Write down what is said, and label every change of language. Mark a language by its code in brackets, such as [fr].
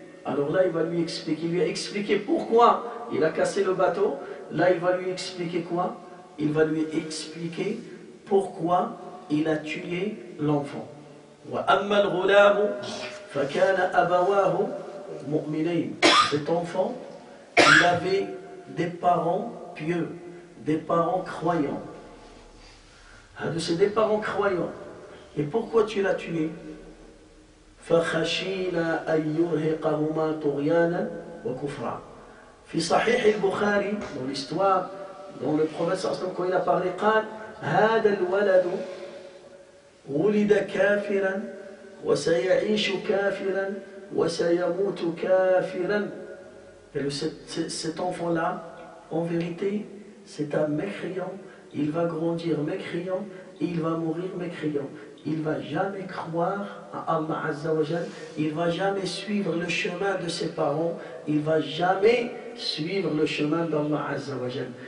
[fr] Alors là il va lui expliquer pourquoi il a cassé le bateau. Là il va lui expliquer quoi? Il va lui expliquer pourquoi il a tué l'enfant. [ar] وأما الغلام فكان أبواه مؤمنين. [fr] Cet enfant, il avait des parents pieux, des parents croyants. C'est des parents croyants. Et pourquoi tu l'as tué? [ar] فخشينا أن يرهقهما طغيانا وكفرا. في صحيح البخاري, [fr] dans l'histoire, dans le prophète quand il a parlé, [ar] قال هذا الولد ولد كافرا وسيعيش كافرا وسيموت كافرا. [fr] Cet enfant-là, en vérité, c'est un mécréant. Il va grandir mécréant et il va mourir mécréant. Il ne va jamais croire à Allah Azza wa Jal. Il ne va jamais suivre le chemin de ses parents. Il ne va jamais suivre le chemin d'Allah Azza wa Jal.